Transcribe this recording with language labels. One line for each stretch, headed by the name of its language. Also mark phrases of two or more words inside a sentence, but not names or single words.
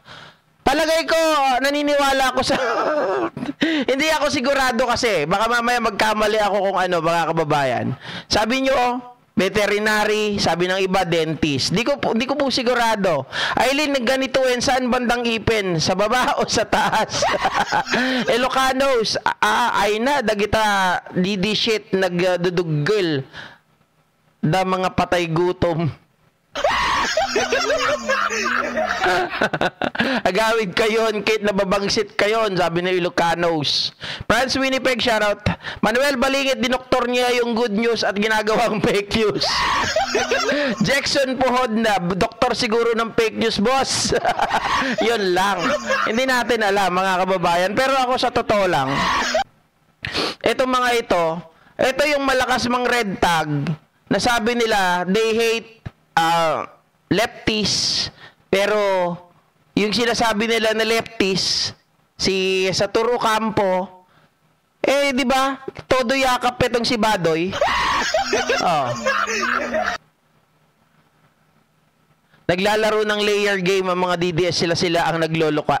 Filipino: Palagay ko, naniniwala ako sa... Hindi ako sigurado kasi. Baka mamaya magkamali ako kung ano, mga kababayan. Sabi nyo,
English: veterinary, sabi ng iba, dentist.
Filipino: Di ko po sigurado. Aileen, nagganituin, saan bandang ipin? Sa baba o sa taas? Ilocanos, ay na,
Iloko: dagita, didi shit, nagdudugil.
Filipino: Da mga patay gutom.
Iloko: Agawid kayon, Kate nababangsit kayon,
Filipino: sabi ni Ilocanos. Franz Winnipeg, shoutout. Manuel Balingit, dinoktor niya yung good news at ginagawang fake news. Jackson Puhod na, doktor siguro ng fake news, boss. Yun lang. Hindi natin alam, mga kababayan. Pero ako sa totoo lang, itong mga ito yung malakas mang
English: red tag
Filipino: na sabi nila,
English: they hate lefties,
Filipino: pero yung sinasabi nila na lefties, si Saturo Campo, di ba? Todo yakap itong si Badoy. Oh. Naglalaro ng
English: layer game
Filipino: ang mga DDS, sila ang nagloloka.